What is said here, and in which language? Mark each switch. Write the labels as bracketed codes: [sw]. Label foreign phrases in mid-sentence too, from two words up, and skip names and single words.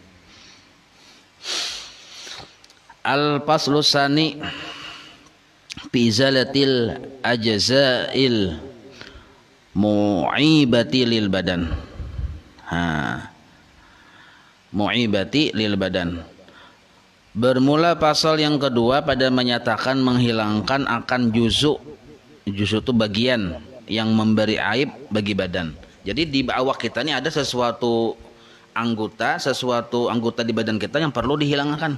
[ar] الفصل الثاني في إزالة الأجزاء المعيبة للبدن. المعيبة للبدن. [ms] Bermula pasal yang kedua pada menyatakan menghilangkan akan juz'u. [id] Juz'u itu bagian yang memberi aib bagi badan. [bjn] Jadi di awak kita ini ada sesuatu anggota di badan kita yang perlu dihilangkan.